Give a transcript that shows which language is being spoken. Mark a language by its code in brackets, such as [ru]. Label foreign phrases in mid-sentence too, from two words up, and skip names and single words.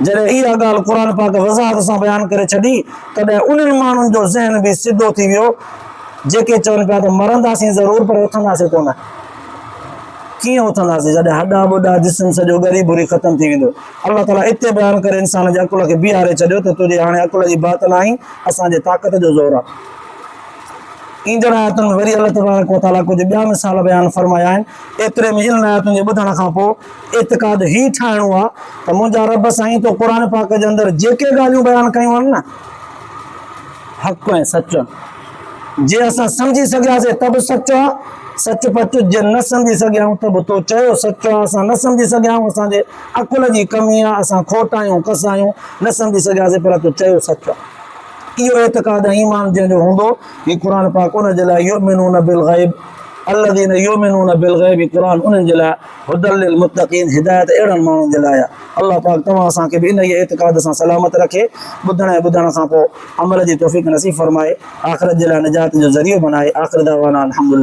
[sd] जॾहिं इहा ॻाल्हि क़ुर पाक वज़ाहत सां बयानु करे छॾी, तॾहिं उन्हनि माण्हुनि जो ज़हन बि सिधो थी वियो जेके चवनि पिया त मरंदासीं ज़रूरु, पर उथंदासीं कोन। कीअं उथंदासीं जॾहिं हॾा ॿुॾा जिस्म सॼो ॻरी भुरी ख़तमु थी वेंदो। अल्लाह ताला हिते बयानु करे इंसान जे अकुल खे बीहारे छॾियो त तुंहिंजे हाणे अकुल जी बात न आई, असांजे ताक़त जो ज़ोर आहे। ईंदड़ आयतुनि में वरी अल्लाह [ar] تبارك وتعالى [sd] कुझु ॿिया मिसाल बयानु फरमाया आहिनि। एतिरे में इन आयतुनि जे ॿुधण खां पोइ एतिक़ाद ही ठाहिणो आहे त मुंहिंजा रब साईं तो क़ुर पाक जे अंदरि जेके ॻाल्हियूं बयानु कयूं आहिनि न, हक़ ऐं सच, जे असां सम्झी सघियासीं त बि सचो आहे, सच पच। जे न सम्झी सघिया आहियूं त बि तो चयो सचो आहे। असां न सम्झी सघिया आहियूं, असांजे अकुल जी कमी आहे, असां खोटा आहियूं, कस आहियूं, न सम्झी सघियासीं, पर तो चयो सचो आहे। इहो एतिक़ाद ईमान जंहिंजो हूंदो, ही क़ुर पाक उन जे लाइ [ar] يؤمنون بالغيب, الذين يؤمنون بالغيب [sd] क़ुरान उन्हनि जे लाइ [ar] هدى للمتقين [sd] हिदायत अहिड़नि माण्हुनि जे लाइ आहे। अल्लाह पाक तव्हां असांखे बि इन ई एतिक़ाद सां सलामत रखे, ॿुधण ऐं ॿुधण खां पोइ अमल जी तौफ़ीक़ नसीब फरमाए, आख़िरत जे लाइ निजात जो ज़रियो बनाए। [ar] آخر دعوانا الحمد لله.